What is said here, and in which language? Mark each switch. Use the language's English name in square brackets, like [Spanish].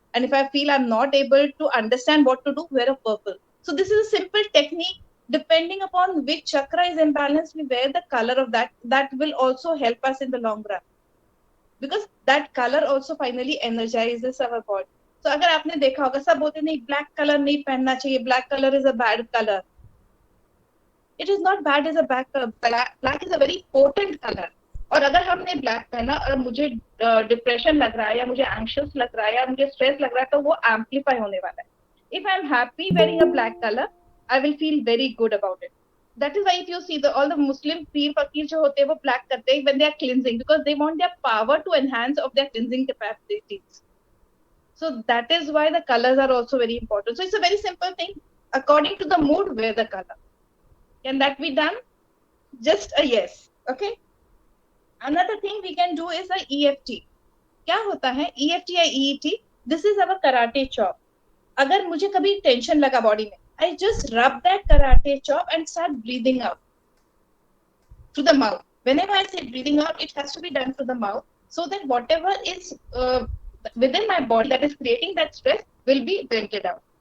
[English] And if I feel I'm not able to understand what to do, wear a purple. So this is a simple technique. Depending upon which chakra is imbalanced, we wear the color of that. That will also help us in the long run, because that color also finally energizes our body. [Hindi] So अगर आपने देखा होगा, सब बोलते नहीं black color नहीं पहनना चाहिए, [English] black color is a bad color. It is not bad as a black color. Black is a very potent color. [Hindi] और अगर हमने ब्लैक पहना और मुझे डिप्रेशन लग रहा है या मुझे एंग्शियस लग रहा है या मुझे स्ट्रेस लग रहा है, तो वो एम्पलीफाई होने वाला है. [English] If I am happy wearing a black colour, I will feel very good about it. That is why if you see all the Muslim peer fakir [Hindi] जो होते हैं वो black करते हैं [English] when they are cleansing, because they want their power to enhance of their cleansing capacities. So that is why the colors are also very important. So it's a very simple thing. According to the mood, wear the color. Can that be done? Just a yes. Okay. Another thing we can do is a EFT. [Hindi] क्या होता है EFT या EET? [English] This is our karate chop. [Hindi] अगर मुझे कभी tension लगा body में, [English] I just rub that karate chop and start breathing out through the mouth. Whenever I say breathing out, it has to be done through the mouth, so that whatever is within my body that is creating that stress will be vented out.